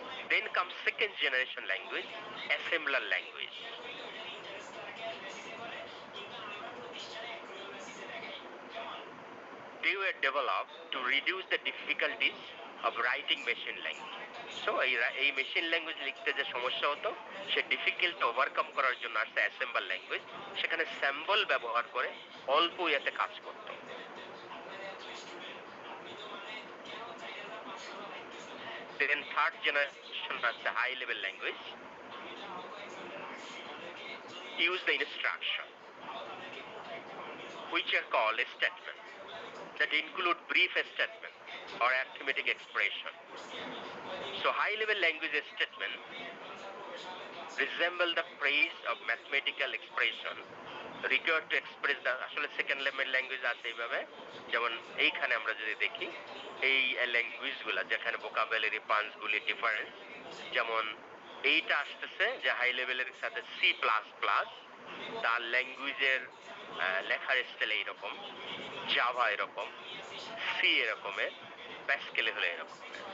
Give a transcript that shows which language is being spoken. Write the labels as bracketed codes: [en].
[en] Then comes second generation language, assembler language. They were developed to reduce the difficulties of writing machine language. [bn] So এই machine language লিখতে যে সমস্যা হতো সে difficult overcome করার জন্য আসছে অ্যাসেম্বল ল্যাঙ্গুয়েজ, সেখানে স্যাম্বল ব্যবহার করে অল্প ইয়াতে কাজ করত। [en] Then third generation আছে high level language, use the instruction which are called a statement that include brief statement or arithmetic expression. So high-level language statement resemble the phrase of mathematical expression required to express the [bn] আসলে second level language আছে এইভাবে, যেমন এইখানে আমরা যদি দেখি এই ল্যাঙ্গুয়েজগুলো যেখানে vocabulary punch গুলি ডিফারেন্স, যেমন এইটা আসতেছে যে হাই লেভেলের সাথে সি প্লাস প্লাস, তার ল্যাঙ্গুয়েজের লেখার স্টাইল এইরকম, জাভা এরকম, সি এরকমের, প্যাসকেল হলো এরকমের।